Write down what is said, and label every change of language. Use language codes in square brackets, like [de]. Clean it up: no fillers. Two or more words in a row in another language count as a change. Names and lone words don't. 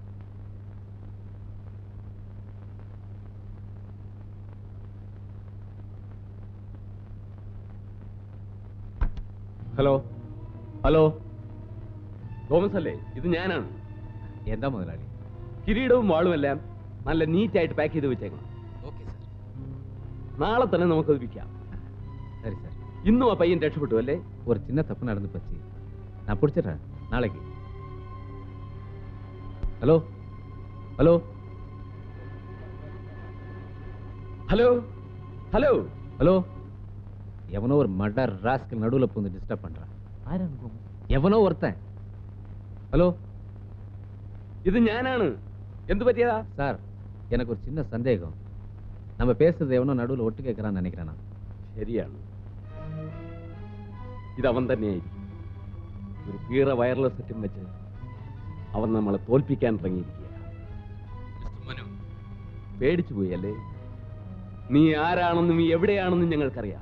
[ml] ഹലോ ഹലോ, തോമസ് അല്ലേ? ഇത് ഞാനാണ്. എന്താ മുതലാളി? കിരീടവും വാളും എല്ലാം നല്ല നീറ്റായിട്ട് പാക്ക് ചെയ്ത് വെച്ചേക്കണം. ഓക്കെ സാർ. നാളെ തന്നെ നമുക്കത് വിൽക്കാം. [ta] சரி சார். [ml] இன்னும் ആ പയ്യൻ രക്ഷപ്പെട്ടു അല്ലേ? [ta] ஒரு சின்ன தப்பு நடந்து போச்சு, நான் பிடிச்சிடுறேன் நாளைக்கு. ஹலோ ஹலோ [ml] ഹലോ ഹലോ [ta] ஹலோ, எவனோ ஒரு [en] murder rascal [ta] நடுவுல பூந்து டிஸ்டர்ப் பண்றான். எவனோ ஒருத்தன். ஹலோ, [ml] ഇത് ഞാനാണ്. എന്ത് പറ്റിയതാ? [ta] சார், எனக்கு ஒரு சின்ன சந்தேகம். நம்ம பேசுறது எவனோ நடுவுல ஒட்டு கேட்கறான்னு நினைக்கிறேன் நான். [ml] ശരിയാണ്, ഇത് അവൻ തന്നെയായിരിക്കും. ഒരു കീറ വയർലെസ് സെറ്റും വെച്ച് അവൻ നമ്മളെ തോൽപ്പിക്കാൻ ഇറങ്ങിയിരിക്കുക. പേടിച്ചു പോയി അല്ലേ? നീ ആരാണെന്നും നീ എവിടെയാണെന്നും ഞങ്ങൾക്കറിയാം.